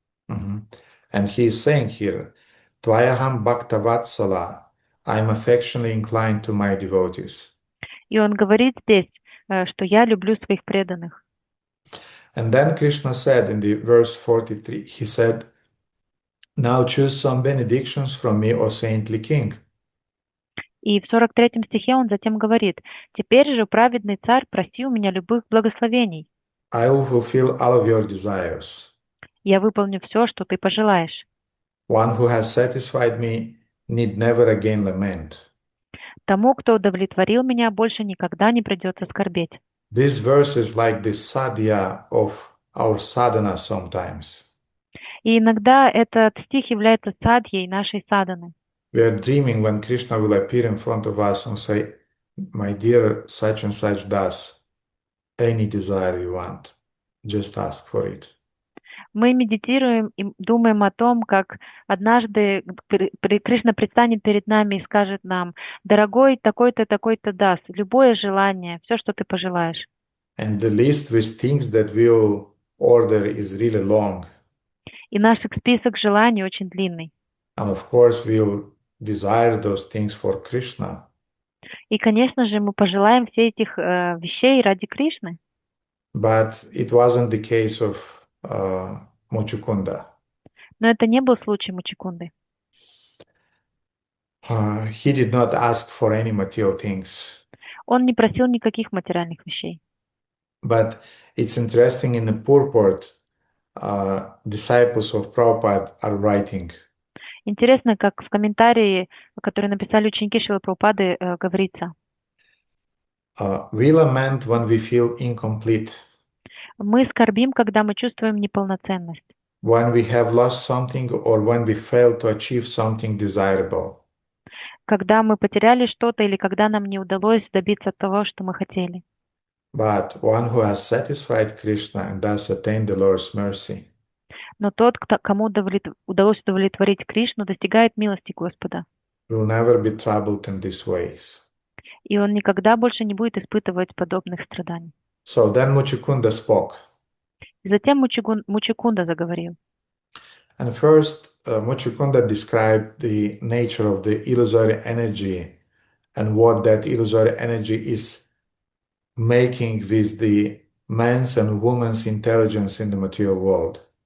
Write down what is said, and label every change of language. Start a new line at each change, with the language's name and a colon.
English: And he is saying here,
Sanskrit: Tvayaham Bhaktavatsala,
English: I'm affectionately inclined to my devotees.
Russian: И он говорит здесь, что я люблю своих преданных.
English: And then Krishna said in the verse 43, he said, now choose some benedictions from me, O saintly king.
Russian: И в 43 стихе он затем говорит: «Теперь же, праведный царь, проси у меня любых благословений.
English: I will fulfill all of your desires.
Russian: Я выполню все, что ты пожелаешь.
English: One who has satisfied me need never again lament».
Russian: Тому, кто удовлетворил меня, больше никогда не придется скорбеть».
English: This verse is like the sadhya of our sadhana sometimes.
Russian: И иногда этот стих является садьей нашей садханы.
English: We are dreaming when Krishna will appear in front of us and say, my dear such and such das, any desire you want, just ask for it.
Russian: Мы медитируем и думаем о том, как однажды Кришна предстанет перед нами и скажет нам: «Дорогой, такой-то, такой-то даст, любое желание, все, что ты пожелаешь».
English: And the list with things that we will order is really long.
Russian: И наш список желаний очень длинный.
English: And of course, we'll desire those things for Krishna.
Russian: И, конечно же, мы пожелаем все этих вещей ради Кришны.
English: But it wasn't the case of Muchukunda.
Russian: Но это не был случай Мучикунды.
English: He did not ask for any material things.
Russian: Он не просил никаких материальных вещей.
English: But it's interesting in the purport, disciples of Prabhupada are writing.
Russian: Интересно, как в комментарии, который написали ученики Шрилы Прабхупады, говорится:
English: We lament when we feel incomplete,
Russian: мы скорбим, когда мы чувствуем неполноценность,
English: when we have lost something or when we fail to achieve something desirable.
Russian: когда мы потеряли что-то или когда нам не удалось добиться того, что мы хотели.
English: But one who has satisfied Krishna and thus attained the Lord's mercy
Russian: Но тот, кому удалось удовлетворить Кришну, достигает милости Господа.
English: will never be troubled in these ways.
Russian: И он никогда больше не будет испытывать подобных страданий.
English: So then Muchukunda spoke.
Russian: И затем Мучикунда заговорил.
English: And first, Muchukunda described the nature of the illusory energy and what that illusory energy is making with the man's and woman's intelligence in the material world.